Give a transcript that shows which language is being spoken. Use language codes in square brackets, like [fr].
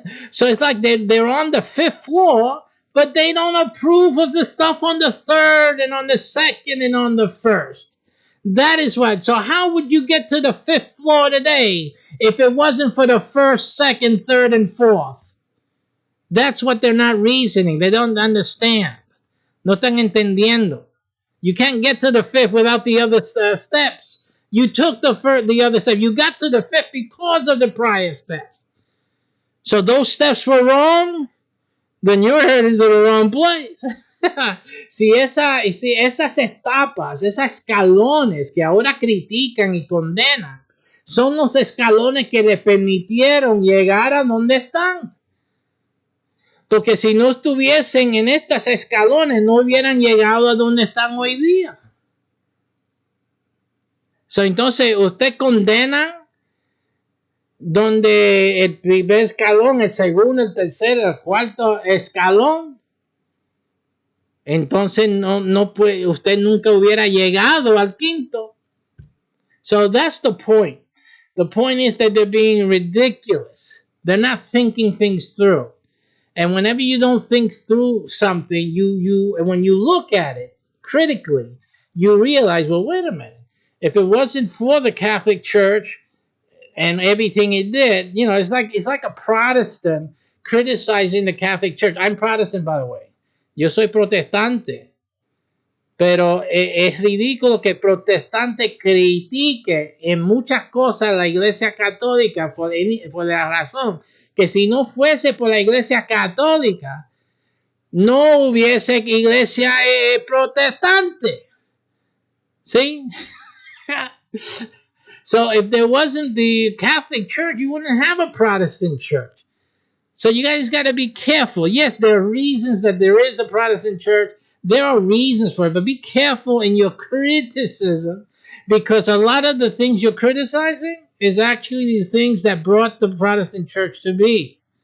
[en] So it's like they're on the 5th floor, but they don't approve of the stuff on the 3rd and on the 2nd and on the 1st. That is what. So how would you get to the 5th floor today if it wasn't for the 1st, 2nd, 3rd, and 4th? That's what they're not reasoning. They don't understand. [es] No están entendiendo. [en] You can't get to the 5th without the other steps. You took the other step. You got to the 5th because of the prior steps. So those steps were wrong, then you're heading to the wrong place. [es] si esas etapas, esos escalones que ahora critican y condenan, son los escalones que les permitieron llegar a donde están. Porque si no estuviesen en estos escalones, no hubieran llegado a donde están hoy día. Entonces, usted condena donde el primer escalón, el segundo, el tercero, el cuarto escalón, entonces no puede, usted nunca hubiera llegado al quinto. [en] So that's the point. The point is that they're being ridiculous. They're not thinking things through. And whenever you don't think through something, and when you look at it critically, you realize, well, wait a minute. If it wasn't for the Catholic Church and everything it did, it's like a Protestant criticizing the Catholic Church. I'm Protestant, by the way. [es] Yo soy protestante. Pero es ridículo que el protestante critique en muchas cosas la Iglesia Católica por la razón que si no fuese por la Iglesia Católica, no hubiese iglesia protestante. ¿Sí? [en] So if there wasn't the Catholic Church, you wouldn't have a Protestant church. So you guys got to be careful. Yes, there are reasons that there is the Protestant church. There are reasons for it, but be careful in your criticism because a lot of the things you're criticizing is actually the things that brought the Protestant church to be.